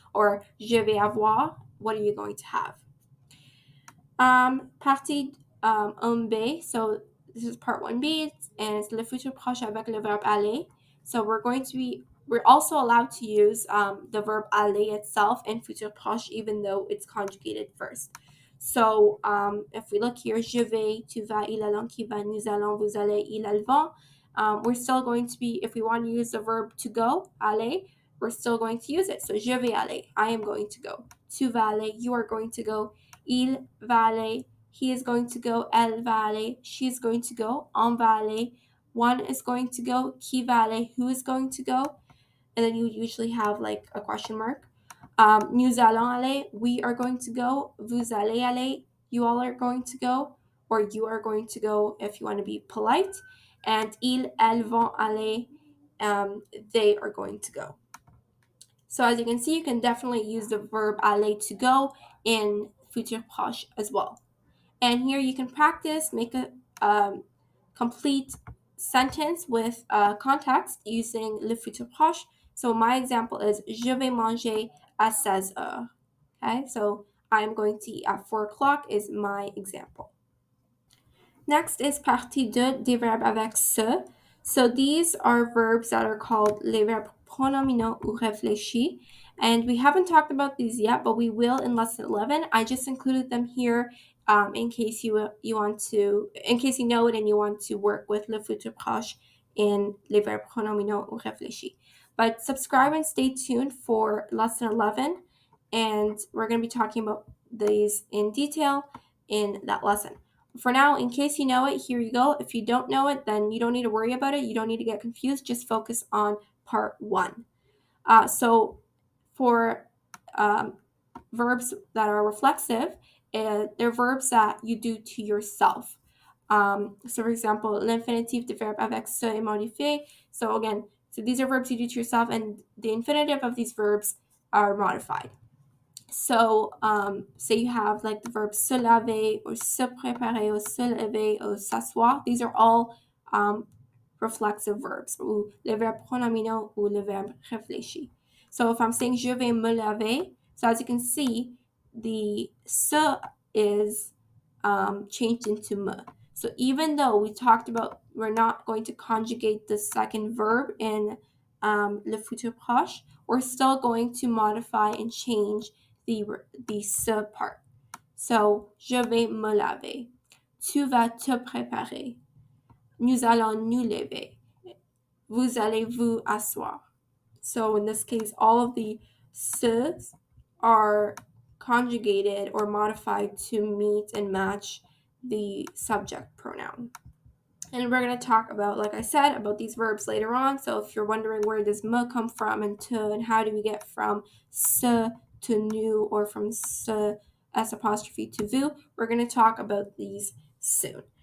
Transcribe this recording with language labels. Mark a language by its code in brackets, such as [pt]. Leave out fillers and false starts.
[en] Or [fr] je vais avoir. [en] What are you going to have? Partie 1B. So this is part 1B, and it's [fr] le futur proche avec le verbe aller. [en] So we're also allowed to use the verb aller itself in futur proche, even though it's conjugated first. So if we look here, [fr] je vais, tu vas, il, elle, on, qui va, nous allons, vous allez, ils, elles vont. [en] We're still going to be, if we want to use the verb to go, aller, we're still going to use it. So [fr] je vais aller, [en] I am going to go. [fr] Tu vas aller, [en] you are going to go. [fr] Il va aller, [en] he is going to go. [fr] Elle va aller, [en] she is going to go. [fr] On va aller, [en] one is going to go. [fr] Qui va aller, [en] who is going to go. And then you usually have like a question mark. [fr] Nous allons aller, [en] we are going to go. [fr] Vous allez aller, [en] you all are going to go. Or you are going to go if you want to be polite. And [fr] ils, elles vont aller, [en] they are going to go. So as you can see, you can definitely use the verb aller to go in futur proche as well. And here you can practice, make a complete sentence with context using le futur proche. So my example is [fr] je vais manger à 16h. [en] Okay, so I'm going to eat at 4 o'clock is my example. Next is [fr] partie 2 des verbes avec se. [en] So these are verbs that are called [fr] les verbes pronominaux ou réfléchis. [en] And we haven't talked about these yet, but we will in lesson 11. I just included them here in case you know it and you want to work with le futur proche in [fr] les verbes pronominaux ou réfléchis. [en] But subscribe and stay tuned for lesson 11, and we're going to be talking about these in detail in that lesson. For now, in case you know it, here you go. If you don't know it, then you don't need to worry about it. You don't need to get confused. Just focus on part 1. So for verbs that are reflexive, they're verbs that you do to yourself. So for example, [fr] l'infinitif de verbe avec se est modifié. [en] So again, these are verbs you do to yourself, and the infinitive of these verbs are modified. So say you have like the verbs se laver or se préparer or se lever or s'asseoir. These are all reflexive verbs, [fr] ou le verbe pronominal ou le verbe réfléchi. [en] So if I'm saying [fr] je vais me laver, [en] so as you can see, the se is changed into me. So even though we talked about we're not going to conjugate the second verb in le futur proche, we're still going to modify and change the se part. [fr] So, je vais me laver. Tu vas te préparer. Nous allons nous lever. Vous allez vous asseoir. [en] So in this case, all of the se's are conjugated or modified to meet and match the subject pronoun. And we're going to talk about, like I said, about these verbs later on. So if you're wondering where does me come from and to, and how do we get from se to nous or from se s apostrophe to vous, we're going to talk about these soon.